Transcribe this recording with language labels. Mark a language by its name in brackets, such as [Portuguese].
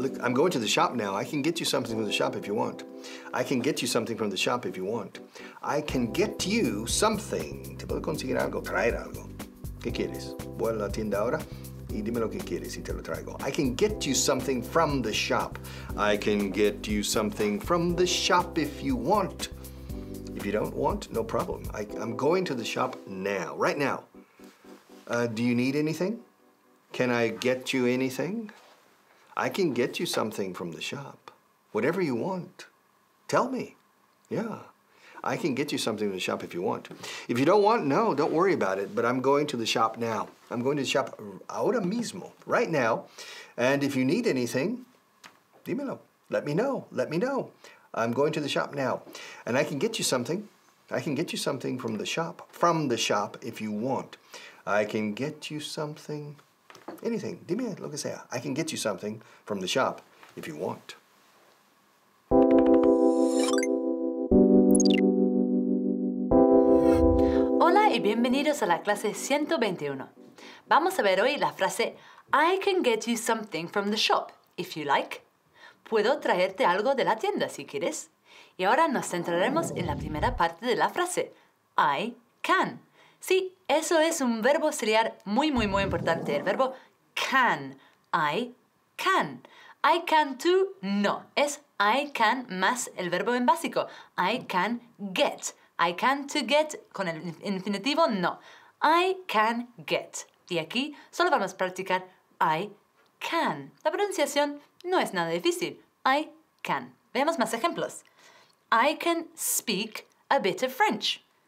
[English] Look, I'm going to the shop now. I can get you something from the shop if you want. I can get you something from the shop if you want. I can get you something. [Spanish] Te puedo conseguir algo, traer algo. ¿Qué quieres? Voy a la tienda ahora y dime lo que quieres y te lo traigo. [English] I can get you something from the shop. I can get you something from the shop if you want. If you don't want, no problem. I'm going to the shop now, right now. Do you need anything? Can I get you anything? I can get you something from the shop. Whatever you want. Tell me. Yeah. I can get you something from the shop if you want. If you don't want, no, don't worry about it. But I'm going to the shop now. I'm going to the shop [Spanish] ahora mismo, [English] right now. And if you need anything, [Spanish] dímelo. [English] Let me know. Let me know. I'm going to the shop now. And I can get you something. I can get you something from the shop. From the shop if you want. I can get you something. Anything. [Spanish] Dime lo que sea. [English] I can get you something from the shop if you want. [Spanish] Hola y bienvenidos a la clase 121. Vamos a ver hoy la frase [English] I can get you something from the shop, if you like. [Spanish] Puedo traerte algo de la tienda si quieres. Y ahora nos centraremos en la primera parte de la frase. [English] I can. [Spanish] Sí, eso es un verbo auxiliar muy importante. El verbo can. [English] I can. I can too, no. [Spanish] Es [English] I can [Spanish] más el verbo en básico. [English] I can get. I can to get [Spanish] con el infinitivo, no. [English] I can get. [Spanish] Y aquí solo vamos a practicar [English] I can. [Spanish] La pronunciación no es nada difícil. [English] I can. [Spanish] Veamos más ejemplos. [English] I can speak a bit of French.